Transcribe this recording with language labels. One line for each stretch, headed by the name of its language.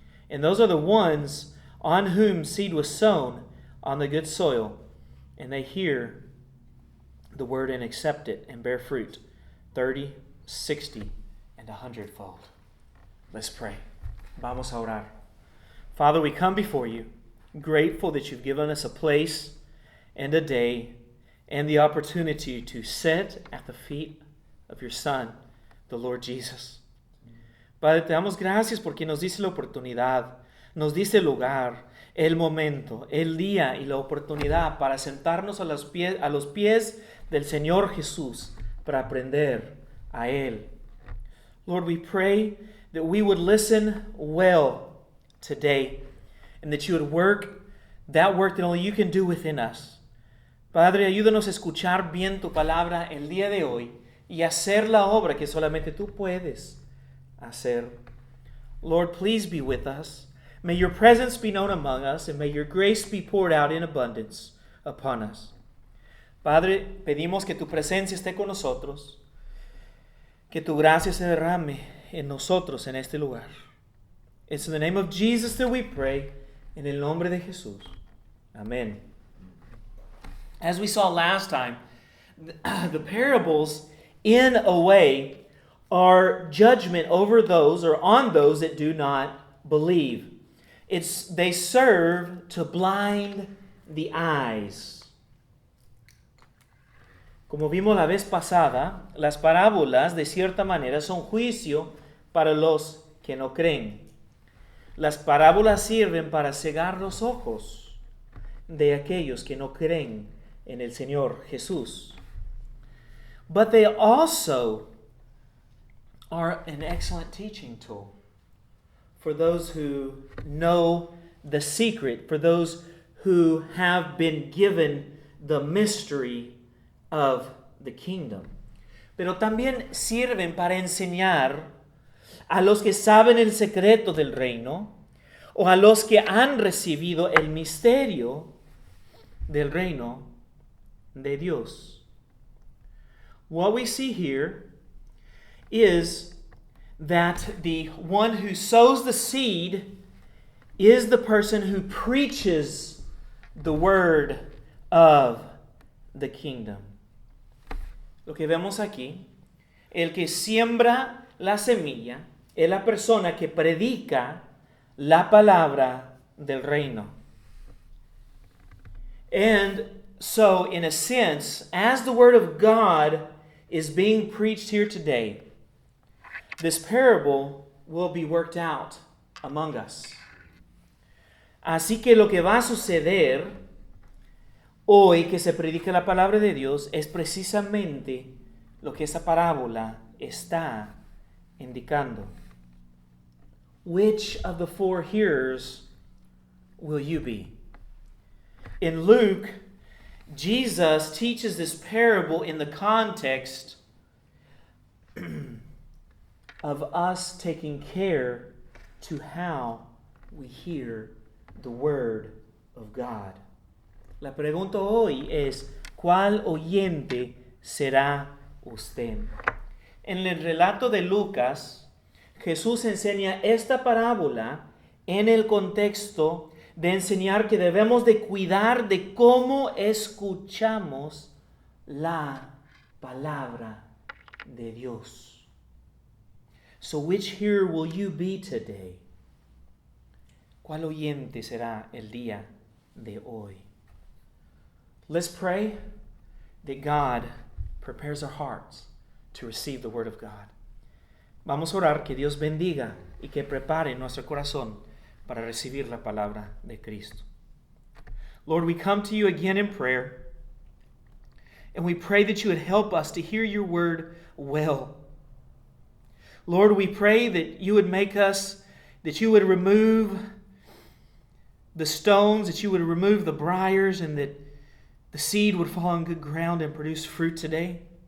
English: And those are the ones on whom seed was sown on the good soil, and they hear the word and accept it and bear fruit, 30, 60, and 100-fold. Let's pray.
Spanish: Vamos a orar.
English: Father, we come before you, grateful that you've given us a place and a day and the opportunity to sit at the feet of your Son, the Lord Jesus.
Spanish: Padre, te damos gracias porque nos dice la oportunidad, nos dice el lugar, el momento, el día y la oportunidad para sentarnos a los pies del Señor Jesús para aprender a Él.
English: Lord, we pray that we would listen well today, and that you would work that work that only you can do within us.
Spanish: Padre, ayúdanos a escuchar bien tu palabra el día de hoy y hacer la obra que solamente tú puedes hacer.
English: Lord, please be with us. May your presence be known among us, and may your grace be poured out in abundance upon us.
Spanish: Padre, pedimos que tu presencia esté con nosotros, que tu gracia se derrame en nosotros en este lugar.
English: It's in the name of Jesus that we pray.
Spanish: En el nombre de Jesús.
English: Amen. As we saw last time, the parables in a way, are judgment over those or on those that do not believe. They serve to blind the eyes.
Spanish: Como vimos la vez pasada, las parábolas de cierta manera son juicio para los que no creen. Las parábolas sirven para cegar los ojos de aquellos que no creen en el Señor Jesús.
English: But they also are an excellent teaching tool for those who know the secret, for those who have been given the mystery of the kingdom.
Spanish: Pero también sirven para enseñar a los que saben el secreto del reino o a los que han recibido el misterio del reino de Dios.
English: What we see here is that the one who sows the seed is the person who preaches the word of the kingdom.
Spanish: Lo que vemos aquí, el que siembra la semilla es la persona que predica la palabra del reino.
English: And so, in a sense, as the word of God is being preached here today, this parable will be worked out among us.
Spanish: Así que lo que va a suceder hoy que se predica la palabra de Dios es precisamente lo que esa parábola está indicando.
English: Which of the four hearers will you be? In Luke, Jesus teaches this parable in the context of us taking care to how we hear the word of God.
Spanish: La pregunta hoy es, ¿cuál oyente será usted? En el relato de Lucas, Jesús enseña esta parábola en el contexto de enseñar que debemos de cuidar de cómo escuchamos la palabra de Dios.
English: So which hearer will you be today?
Spanish: ¿Cuál oyente será el día de hoy?
English: Let's pray that God prepares our hearts to receive the word of God.
Spanish: Vamos a orar que Dios bendiga y que prepare nuestro corazón para recibir la palabra de Cristo.
English: Lord, we come to you again in prayer, and we pray that you would help us to hear your word well. Lord, we pray that you would make us, that you would remove the stones, that you would remove the briars, and that the seed would fall on good ground and produce fruit today.